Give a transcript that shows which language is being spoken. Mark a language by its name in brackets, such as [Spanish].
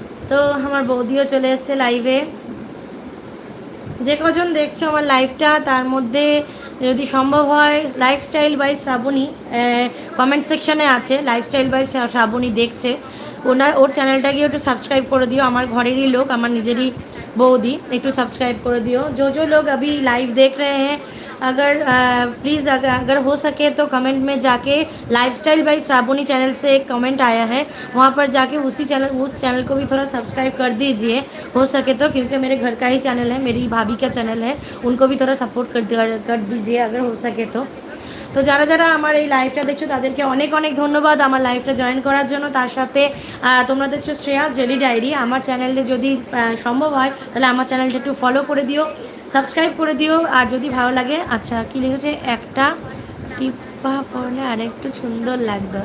[Bangla] তো আমার বৌদিও চলে এসছে লাইভে। যে কজন দেখছো আমার লাইভটা তার মধ্যে যদি সম্ভব হয় লাইফস্টাইল বাই শ্রাবণী কমেন্ট সেকশানে আছে, লাইফস্টাইল বাই শ্রাবণী দেখছে, ওর চ্যানেলটা গিয়ে একটু সাবস্ক্রাইব করে দিও। আমার ঘরেরই लोग, আমার নিজেরই বৌদি, একটু [Hindi] सब्सक्राइब कर दियो। जो लोग अभी लाइव देख रहे हैं, अगर प्लीज़ अगर हो सके तो कमेंट में जाके लाइफस्टाइल बाई श्रावणी चैनल से एक कमेंट आया है, वहाँ पर जाके उस चैनल को भी थोड़ा सब्सक्राइब कर दीजिए हो सके तो, क्योंकि मेरे घर का ही चैनल है, मेरी भाभी का चैनल है, उनको भी थोड़ा सपोर्ट कर दीजिए अगर हो सके तो। [Bangla] তো যারা যারা আমার এই লাইভটা দেখছো তাদেরকে অনেক অনেক ধন্যবাদ আমার লাইভটা জয়েন করার জন্য। তার সাথে তোমরা দেখছো শ্রেয়াস ডেলি ডায়েরি, আমার চ্যানেলে যদি সম্ভব হয় তাহলে আমার চ্যানেলটা একটু ফলো করে দিও, সাবস্ক্রাইব করে দিও। আর যদি ভালো লাগে, আচ্ছা কী লিখেছে, একটা টিপ্পা পড়লে আর একটু সুন্দর লাগতো।